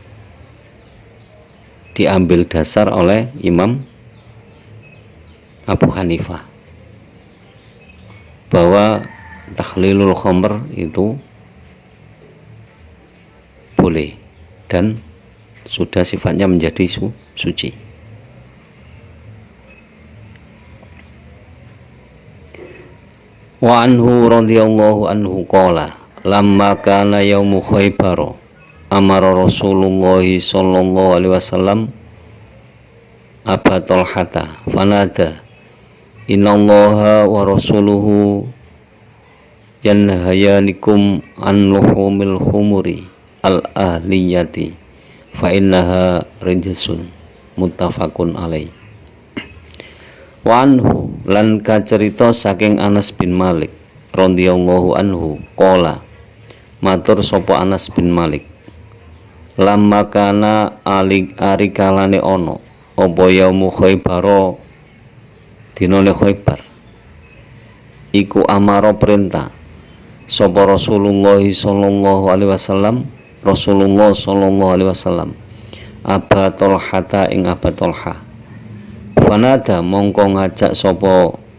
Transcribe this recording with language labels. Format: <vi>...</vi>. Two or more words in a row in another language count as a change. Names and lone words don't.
<id>diambil dasar oleh Imam Abu Hanifah bahwa</id> <ar>تخليل الخمر</ar> <id>itu boleh dan sudah sifatnya menjadi suci.</id> <ar>وعنه رضي الله عنه قال لما كان يوم خيبر أمر رسول الله صلى الله عليه وسلم أبا طلحة فنادى إن الله ورسوله ينهيانكم عن لحوم الخمر الأهلية فإنها رجس متفق عليه. وعنه</ar> <jv>lan kacerita saking Anas bin Malik</jv> <ar>رضي الله عنه</ar> <jv>qala matur sapa Anas bin Malik</jv> <ar>لما كان</ar> <jv>ari kalane ana apa</jv> <ar>يوم خيبر</ar> <jv>dinane Khaybar iku amara perintah sapa</jv> <ar>رسول الله صلى الله عليه وسلم</ar> <jv>Aba Talhata ing Aba Talha fanada mongko ngajak sapa</jv>